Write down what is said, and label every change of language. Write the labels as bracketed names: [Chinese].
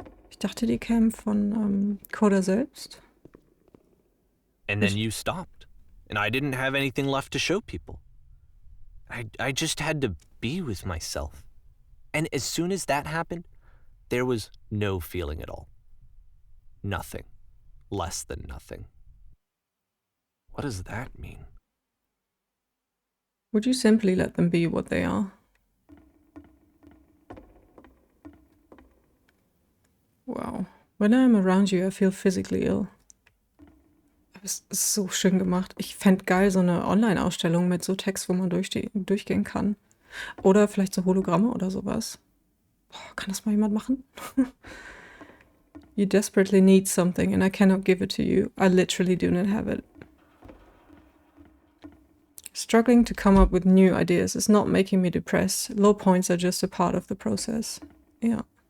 [German] Ich dachte, die kämen von Coder selbst. [English] And then you stopped, and I didn't have anything left to show people. I just had to be with myself. And as soon as that happened, there was no feeling at all. Nothing. Less than nothing. What does that mean? Would you simply let them be what they are? Wow. When I'm around you, I feel physically ill. [German] Das ist so schön gemacht. Ich fände geil so eine Online-Ausstellung mit so Text, wo man durchgehen kann. Oder vielleicht so Hologramme oder sowas. Boah, kann das mal jemand machen? [English] You desperately need something and I cannot give it to you. I literally do not have it. Struggling to come up with new ideas is not making me depressed. Low points are just a part of the process. Yeah.